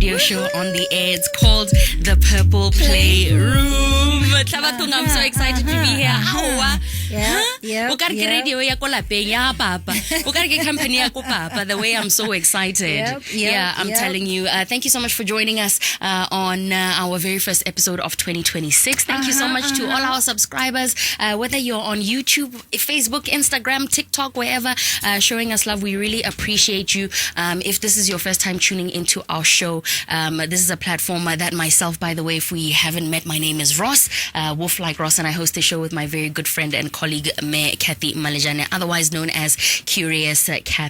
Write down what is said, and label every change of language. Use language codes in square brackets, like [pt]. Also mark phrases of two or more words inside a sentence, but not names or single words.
[en] show on the air. It's called the Purple Playroom. Tlabatung, I'm so excited to be here. Yeah. [tn] Radio ya ko lapeng ya papa. O ka re ke company ya ko papa. [en] The way I'm so excited. I'm telling you. Thank you so much for joining us on our very first episode of 2026. Thank you so much to all our subscribers, whether you're on YouTube, Facebook, Instagram, TikTok, wherever, showing us love. We really appreciate you. If this is your first time tuning into our show, this is a platform that myself, by the way, if we haven't met, my name is Ross, WolfLikeRoss, and I host the show with my very good friend and colleague, Cathy Malejane, otherwise known as Curious Cath.